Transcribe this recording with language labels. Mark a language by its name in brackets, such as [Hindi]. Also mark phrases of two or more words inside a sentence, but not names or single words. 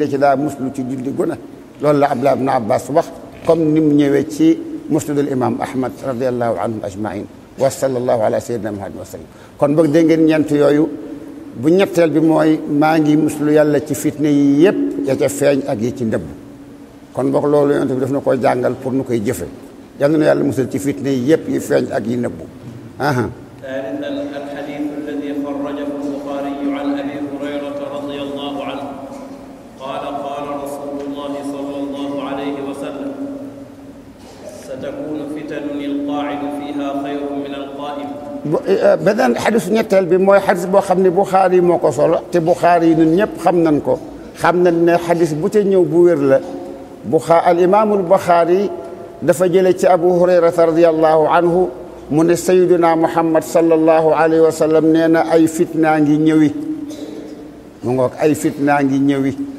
[Wolof] ci daa muslu ci julli guna loolu la Abdullah ibn Abbas wax comme ni mu ñëwee ci [Arabic] مسند الإمام [Wolof] Ahmad [Arabic] رضي الله عنهم أجمعين وصلى الله على سيدنا محمد وسلم [Wolof] kon boog dégg ngeen ñeent yooyu bu ñetteel bi mooy maa ngi muslu yàlla ci fitna yi yépp ya ca feeñ ak yi ci ndëbb kon boog loolu yonent bi daf na koy jàngal pour nu koy jëfe yal na yàlla musal ci fitna yi yépp yi feeñ ak yi nëbbu [Arabic] ثالثا الحديث الذي خرجه البخاري عن أبي هريرة رضي الله عنه قال قال رسول الله صلى الله عليه وسلم ستكون فتن القاعد فيها خير من القائم [Wolof] beneen xadis ñetteel bi mooy xadis boo xam ne Buxaari moo ko solo te Buxaari ñun ñëpp xam nañ ko xam nañ ne xadis bu ca ñëw bu wér la al imaamul Buxaari dafa jële ci Abu Hurayrata [Arabic] رضي الله عنه [Wolof] mu ne [Arabic] سيدنا محمد صلى الله عليه وسلم [Wolof] nee na ay fitnaa ngi ñëwi mu ngoog ay fitnaa ngi ñëwi